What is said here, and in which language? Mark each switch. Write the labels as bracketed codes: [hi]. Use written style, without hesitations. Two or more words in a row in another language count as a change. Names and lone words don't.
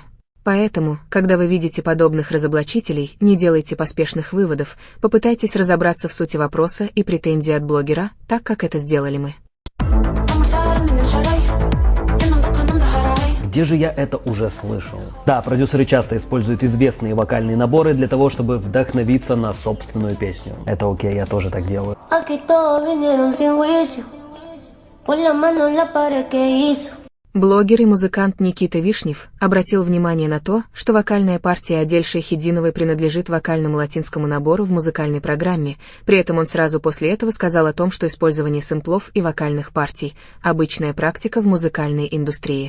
[ru] Поэтому, когда вы видите подобных разоблачителей, не делайте поспешных выводов, попытайтесь разобраться в сути вопроса и претензий от блогера, так как это сделали мы. Где же я это уже слышал? Да, продюсеры часто используют известные вокальные наборы для того, чтобы вдохновиться на собственную песню. Это окей, я тоже так делаю. [es] Aquí todos vinieron sin juicio, por la mano en la pared que hizo. [ru] Блогер и музыкант Никита Вишнев обратил внимание на то, что вокальная партия Адель Шайхетдиновой принадлежит вокальному латинскому набору в музыкальной программе, при этом он сразу после этого сказал о том, что использование сэмплов и вокальных партий – обычная практика в музыкальной индустрии.